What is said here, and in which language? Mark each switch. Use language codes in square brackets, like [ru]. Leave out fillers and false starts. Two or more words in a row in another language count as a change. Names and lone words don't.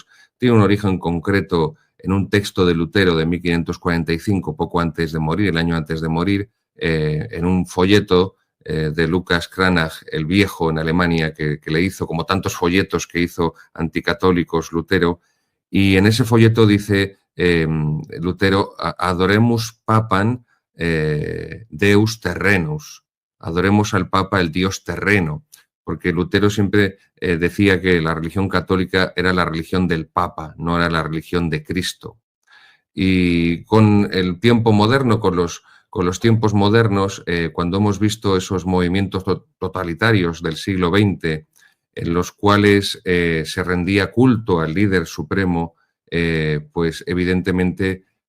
[es] tiene un origen concreto en un texto de Lutero de 1545, poco antes de morir, el año antes de morir, en un folleto de Lucas Cranach, el Viejo, en Alemania, que le hizo, como tantos folletos que hizo anticatólicos Lutero, y en ese folleto dice Lutero: [la] adoremus papam deus terrenus, [es] adoremos al Papa, el Dios terreno, porque Lutero siempre decía que la religión católica era la religión del Papa, no era la religión de Cristo. Y con el tiempo moderno, con los tiempos modernos, cuando hemos visto esos movimientos totalitarios del siglo XX, en los cuales se rendía culto al líder supremo, pues evidentemente